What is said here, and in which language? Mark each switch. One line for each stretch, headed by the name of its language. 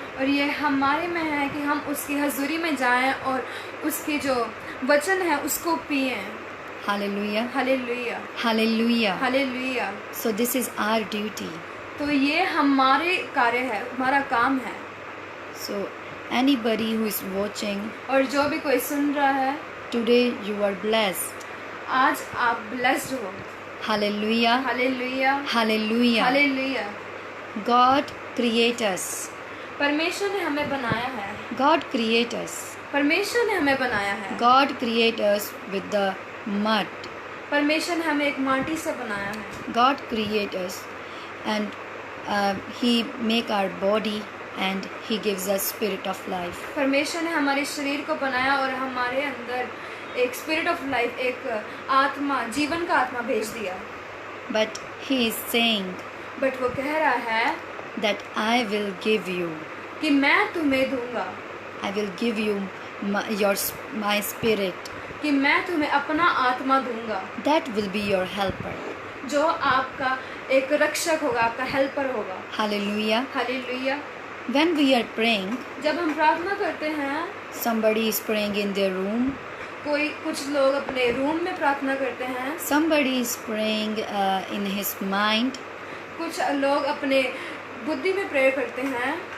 Hindi: और ये हमारे में है कि हम उसकी हजूरी में जाएं और उसके जो वचन है उसको पिए।
English: Hallelujah.
Hindi: Hallelujah,
English: Hallelujah.
Hindi: Hallelujah.
English: So this is our duty.
Hindi: तो ये हमारे कार्य है, हमारा काम है।
English: So anybody who is watching,
Hindi: और जो भी कोई सुन रहा है,
English: today you are blessed.
Hindi: आज आप ब्लेस्ड हो।
English: Hallelujah.
Hindi: Hallelujah,
English: Hallelujah.
Hindi: Hallelujah.
English: God create us.
Hindi: परमेश्वर ने हमें बनाया है।
English: God create us.
Hindi: परमेश्वर ने हमें बनाया है।
English: God create us with the mud.
Hindi: परमेश्वर ने हमें एक माटी से बनाया है।
English: God create us and he make our body and he gives us spirit of life.
Hindi: परमेश्वर ने हमारे शरीर को बनाया और हमारे अंदर एक
English: spirit of life,
Hindi: एक आत्मा, जीवन का आत्मा भेज दिया।
English: But he is saying
Hindi: but वो कह रहा है
English: that I will give you,
Hindi: कि मैं तुम्हें दूंगा,
English: I will give you my spirit.
Hindi: कि मैं तुम्हें अपना आत्मा दूंगा,
English: That will be your helper.
Hindi: जो आपका एक रक्षक होगा, आपका हेल्पर होगा।
English: Hallelujah.
Hindi: Hallelujah.
English: When we are praying,
Hindi: जब हम प्रार्थना करते हैं,
English: somebody is praying in their room,
Hindi: कुछ लोग अपने रूम में प्रार्थना करते हैं,
English: somebody is praying in his mind,
Hindi: कुछ लोग अपने बुद्धि में प्रेयर करते हैं।